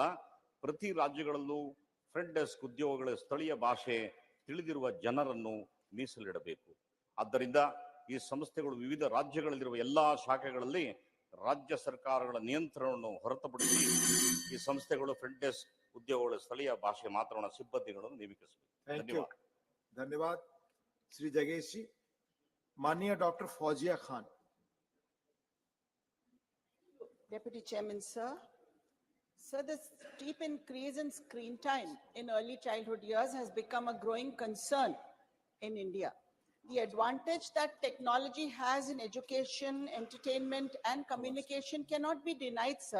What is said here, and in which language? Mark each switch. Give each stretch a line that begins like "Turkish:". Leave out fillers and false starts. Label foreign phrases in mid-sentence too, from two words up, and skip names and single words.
Kannada: ಪ್ರತಿ ರಾಜ್ಯಗಳಲ್ಲೂ ಫ್ರಂಟ್ ಡೆಸ್ಕ್ ಉದ್ಯೋಗಗಳ ಸ್ಥಳೀಯ ಭಾಷೆ ತಿಳಿದಿರುವ ಜನರನ್ನು ಮೀಸಲಿಡಬೇಕು. ಆದ್ದರಿಂದ ಈ ಸಂಸ್ಥೆಗಳು ವಿವಿಧ ರಾಜ್ಯಗಳಲ್ಲಿರುವ ಎಲ್ಲಾ ಶಾಖೆಗಳಲ್ಲಿ ರಾಜ್ಯ ಸರ್ಕಾರಗಳ ನಿಯಂತ್ರಣವನ್ನು ಹೊರತುಪಡಿಸಿ ಈ ಸಂಸ್ಥೆಗಳು ಫ್ರಂಟ್ ಡೆಸ್ಕ್ ಉದ್ಯೋಗಗಳ ಸ್ಥಳೀಯ ಭಾಷೆ ಮಾತನಾಡುವ ಸಿಬ್ಬಂದಿಗಳನ್ನು ನೇಮಿಸಬೇಕು. ಧನ್ಯವಾದ.
Hindi: धन्यवाद श्री जगेश जी. माननीय डॉक्टर फौजिया खान.
English: Deputy Chairman, sir. Sir, the steep increase in screen time in early childhood years has become a growing concern in India. The advantage that technology has in education, entertainment, and communication cannot be denied, sir.